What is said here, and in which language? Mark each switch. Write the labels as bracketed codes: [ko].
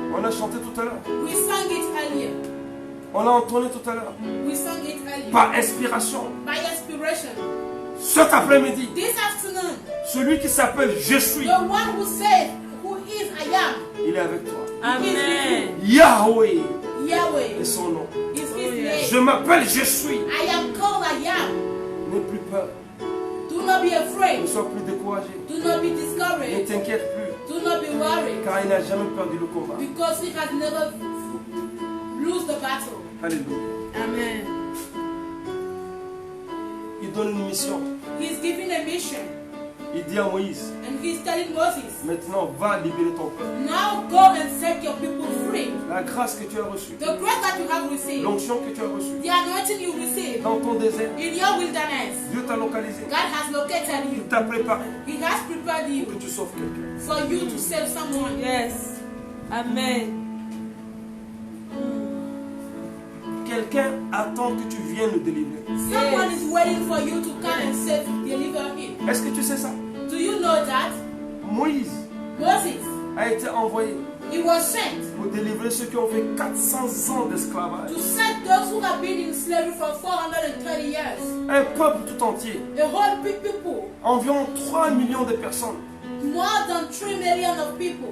[fr] On a chanté tout à l'heure. [en] We sang it earlier. [fr] On a entonné tout à l'heure. [en] We sang it earlier. [fr] Par inspiration. [en] By inspiration. [fr] Cet après-midi, [en] This afternoon, [fr] celui qui s'appelle Je suis, [en] the one who said, who is I am, [fr] il est avec toi. [en] Amen. [fr] Yahweh [en] Yahweh, [fr] est son nom. [en] is his name. [fr] Je m'appelle Je suis. [en] I am called I am. [fr] N'aie plus peur. [en] Do not be [fr] Ne [en] afraid. [fr] sois plus découragé. [en] Do not be [fr] Ne [en] discouraged. [fr] t'inquiète plus. [en] Do not be worried. [fr] Car il n'a jamais perdu le combat. [en] Because he has never lose the battle. [fr] Alléluia. [en] Amen. [fr] Il donne une mission. [en] He's giving a mission. [fr] Il dit à Moïse, [en] And he's telling Moses, [fr] maintenant va libérer ton peuple. [en] now go and set your people free. [fr] La grâce que tu as reçue, [en] The grace that you have received, [fr] l'onction que tu as reçue, [en] the anointing you received [fr] dans ton désert, [en] in your wilderness, [fr] Dieu t'a localisé. [en] God has located [fr] Il [en] you. [fr] t'a préparé [en] He has prepared [fr] pour que [en] you [fr] tu sauves quelqu'un. [en] for you to save someone. Yes. Amen. [fr] Quelqu'un attend que tu viennes le délivrer. [en] Someone is waiting for you to come and save, deliver him. [fr] Est-ce que tu sais ça? [en] Do you know that? [fr] Moïse [en] Moses, [fr] a été envoyé [en] he was sent [fr] pour délivrer ceux qui ont fait 400 ans d'esclavage. [en] to set those who have been in slavery for 430 years. [fr] Un peuple tout entier, [en] A whole big people, [fr] environ 3 millions de personnes, [en] more than 3 million of people,